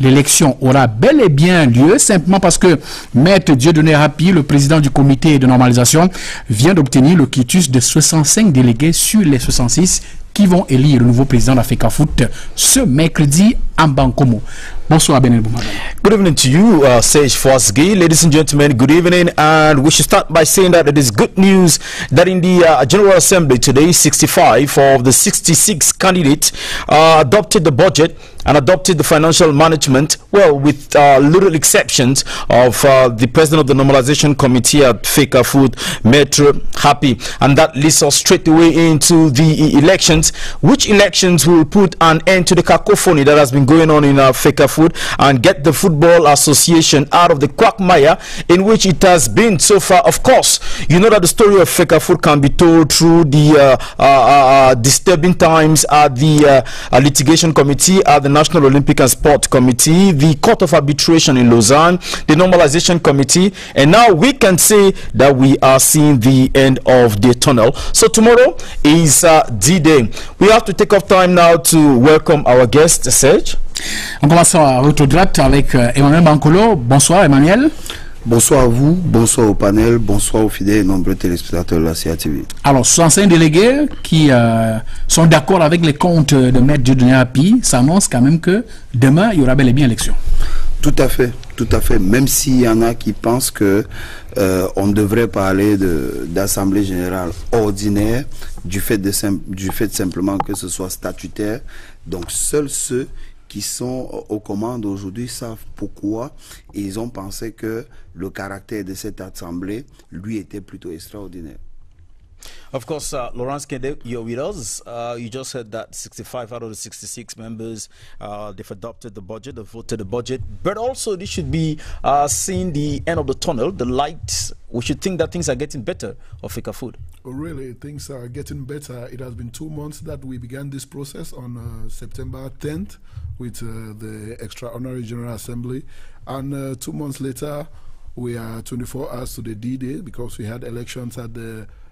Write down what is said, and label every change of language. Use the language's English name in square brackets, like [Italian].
[French] L'élection aura bel et bien lieu simplement parce que Maître Dieudonné Rapi, le président du comité de normalisation, vient d'obtenir le quitus de 65 délégués sur les 66 qui vont élire le nouveau président de la FECA Foot ce mercredi à Bankomo. Bonsoir Benel Boumaba. [English] Good evening to you, Serge Fosgui. Ladies and gentlemen, good evening. And we should start by saying that it is good news that in the General Assembly today, 65 of the 66 candidates adopted the budget and adopted the financial management, well, with little exceptions of the president of the normalization committee at FECA Foot, Maître Rapi. And that leads us straight away into the elections. Which elections will put an end to the cacophony that has been going on in FECA Foot and get the Football Association out of the quagmire in which it has been so far. Of course, you know that the story of FECA Foot can be told through the disturbing times at the litigation committee, at the National Olympic and Sport Committee, the Court of Arbitration in Lausanne, the Normalization Committee, and now we can say that we are seeing the end of the tunnel. So tomorrow is D-Day. We have to take off time now to welcome our guest, Serge. [French] On commence à votre droite avec Emmanuel Bankolo. Bonsoir Emmanuel. Bonsoir à vous, bonsoir au panel, bonsoir aux fidèles et nombreux téléspectateurs de la CATV. Alors, 65 délégués qui sont d'accord avec les comptes de Maître Dieudonné Rapi, ça annonce quand même que demain, il y aura bel et bien élection. Tout à fait, tout à fait. Même s'il y en a qui pensent que on devrait parler d'assemblée générale ordinaire du fait simplement que ce soit statutaire. Donc, seuls ceux qui sont aux commandes aujourd'hui savent pourquoi ils ont pensé que le caractère de cette assemblée lui était plutôt extraordinaire. [English] Of course, Laurence Kende, you're with us. You just said that 65 out of the 66 members, they've adopted the budget, they've voted the budget, but also this should be seeing the end of the tunnel, the light. We should think that things are getting better of FECA Foot. Oh, really, things are getting better. It has been 2 months that we began this process on September 10th with the Extraordinary General Assembly, and 2 months later, we are 24 hours to the D-Day because we had elections at the